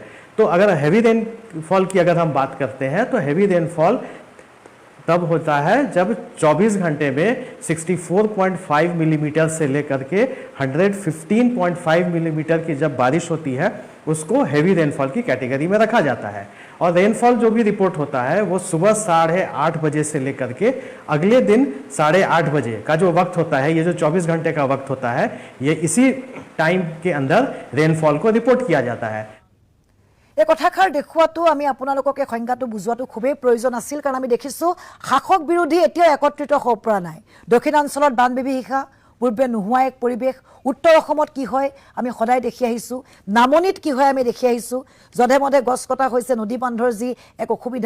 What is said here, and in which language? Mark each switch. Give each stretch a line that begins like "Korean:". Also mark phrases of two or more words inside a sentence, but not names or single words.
Hindi: तो अगर
English: heavy rainfall
Hindi: की अगर हम बात करते हैं, तो
English: heavy rainfall
Hindi: तब होता है जब 24 घंटे में 64.5 मिलीमीटर से लेकर के 115.5 मिलीमीटर की जब बारिश होती है, उसको
English: heavy rainfall
Hindi: की कैटेगरी में रखा जाता है। और रेनफॉल जो भी रिपोर्ट होता है वो सुबह 8:30 बजे से लेकर के अगले दिन 8:30 बजे का जो वक्त होता है, ये जो 24 घंटे का वक्त होता है, ये इसी टाइम के अंदर रेनफॉल को रिपोर्ट किया जाता है।
Assamese: এই কথাষাৰ দেখুৱাটো আমি আপোনালোকক এই সংজ্ঞাটো বুজোৱাটো খুবেই প্ৰয়োজন আছিল, কাৰণ আমি দেখিছোঁ শাসক বিৰোধী এতিয়াও একত্ৰিত হ'ব পৰা নাই। দক্ষিণাঞ্চলত বান বিভীষিকা, পূৰ্বে নোহোৱা এক পৰিৱেশ, উত্তৰ অসমত কি হয় আমি সদায় দেখি আহিছোঁ, নামনিত কি হয় আমি দেখি আহিছোঁ, যধে মধে গছ কটা হৈছে, নদী বান্ধৰ যি এক অসুবিধা।